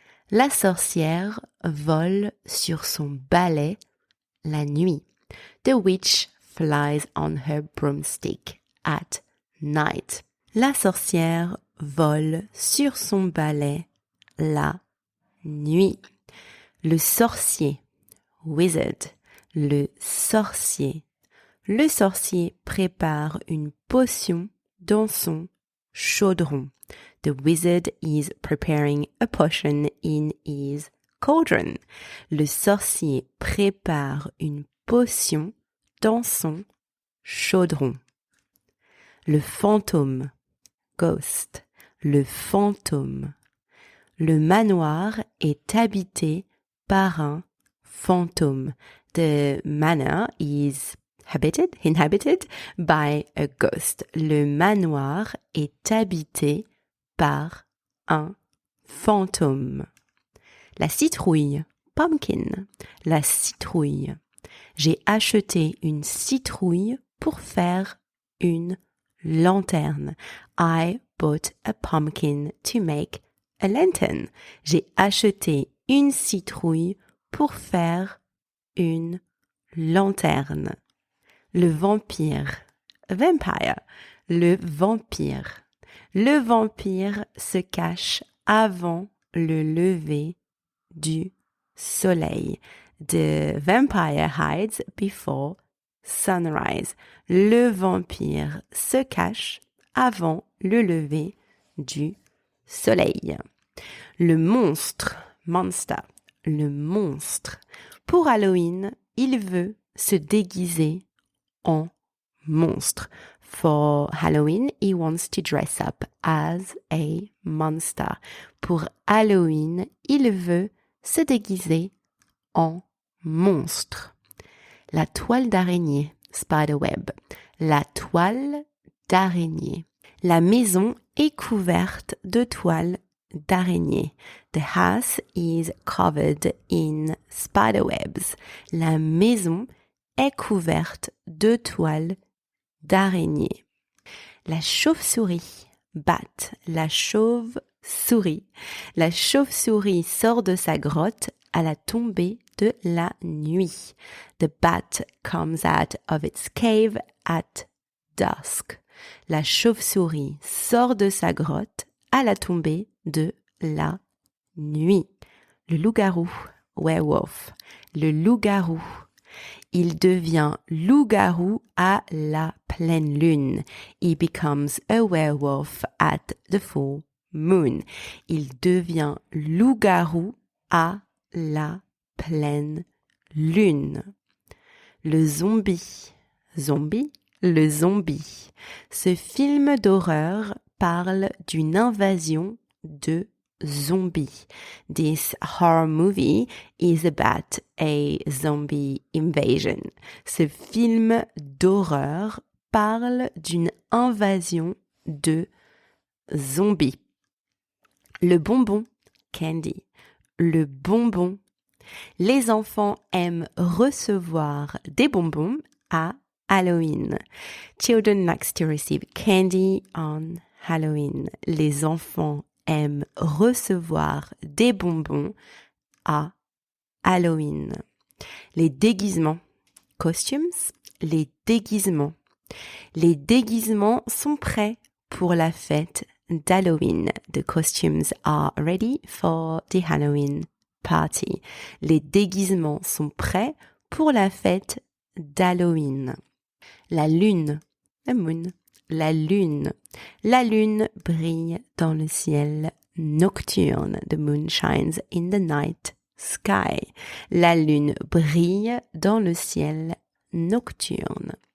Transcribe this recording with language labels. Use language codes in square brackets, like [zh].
[fr] La sorcière vole sur son balai la nuit. [en] The witch flies on her broomstick at night. [fr] La sorcière vole sur son balai la nuit. Le sorcier, wizard. Le sorcier. Le sorcier prépare une potion dans son chaudron. [en] The wizard is preparing a potion in his cauldron. [fr] Le sorcier prépare une potion dans son chaudron. Le fantôme, ghost. Le fantôme. Le manoir est habité par un fantôme. [en] The manor is inhabited by a ghost. [fr] Le manoir est habité par un fantôme. La citrouille, pumpkin. La citrouille. J'ai acheté une citrouille pour faire une lanterne. [en] I bought a pumpkin to make a lantern. [fr] J'ai acheté une citrouille pour faire une lanterne. Le vampire, vampire. Le vampire. Le vampire se cache avant le lever du soleil. [en] The vampire hides before sunrise. [fr] Le vampire se cache avant le lever du soleil. Le monstre, monster. Le monstre. Pour Halloween, il veut se déguiser en monstre. [en] For Halloween, he wants to dress up as a monster. [fr] Pour Halloween, il veut se déguiser en monstre. La toile d'araignée, spiderweb. La toile d'araignée. La maison est couverte de toiles d'araignée. [en] The house is covered in spiderwebs. [fr] La maison est couverte de toiles d'araignée. La chauve-souris, bat. La chauve-souris. La chauve-souris sort de sa grotte à la tombée de la nuit. [en] The bat comes out of its cave at dusk. [fr] La chauve-souris sort de sa grotte à la tombée de la nuit. Le loup-garou, werewolf. Le loup-garou. Il devient loup-garou à la pleine lune. [en] He becomes a werewolf at the full moon. [fr] Il devient loup-garou à la pleine lune. Le zombie. Zombie. Le zombie. Ce film d'horreur parle d'une invasion de zombies. [en] This horror movie is about a zombie invasion. [fr] Ce film d'horreur parle d'une invasion de zombies. Le bonbon, candy. Le bonbon. Les enfants aiment recevoir des bonbons à Halloween. [en] Children like to receive candy on Halloween. [fr] Les enfants aiment recevoir des bonbons à Halloween. Les déguisements, costumes, les déguisements. Les déguisements sont prêts pour la fête d'Halloween. [en] The costumes are ready for the Halloween party. [fr] Les déguisements sont prêts pour la fête d'Halloween. La lune, [en] the moon, [fr] la lune. La lune brille dans le ciel nocturne. [en] The moon shines in the night sky. [fr] La lune brille dans le ciel nocturne.